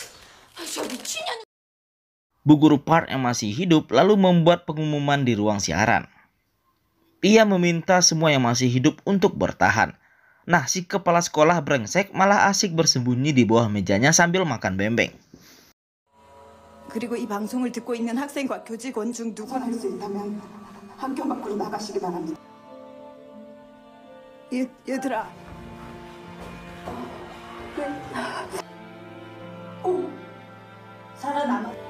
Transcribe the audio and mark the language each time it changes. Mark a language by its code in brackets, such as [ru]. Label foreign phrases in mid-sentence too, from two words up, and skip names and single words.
[id] Bu Guru Park yang masih hidup lalu membuat pengumuman di ruang siaran. Ia meminta semua yang masih hidup untuk bertahan. Nah, si kepala sekolah brengsek malah asik bersembunyi di bawah mejanya sambil makan bembeng. [ko] 그리고 이 방송을 듣고 있는 학생과 교직원 중 누구나 할 수 있다면 학교 밖으로 나가시기 바랍니다. 얘들아. 살아남아.